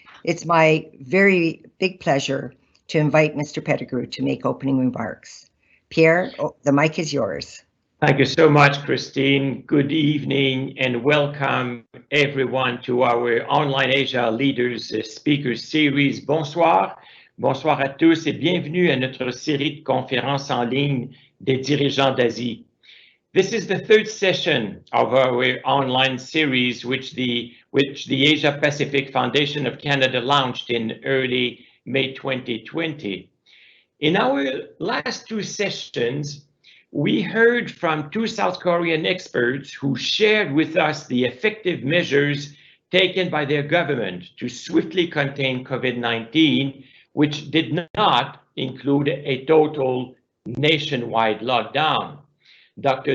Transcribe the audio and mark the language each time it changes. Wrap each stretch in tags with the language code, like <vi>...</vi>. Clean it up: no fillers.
<en>It's my very big pleasure to invite Mr. Pettigrew to make opening remarks. Pierre, the mic is yours. Thank you so much, Christine. Good evening and welcome everyone to our Online Asia Leaders Speaker Series.</en> <fr>Bonsoir. Bonsoir à tous et bienvenue à notre série de conférences en ligne des dirigeants d'Asie.</fr> <en>This is the third session of our online series, which the Asia Pacific Foundation of Canada launched in early May 2020. In our last two sessions, we heard from two South Korean experts who shared with us the effective measures taken by their government to swiftly contain COVID-19, which did not include a total nationwide lockdown. Dr.</en>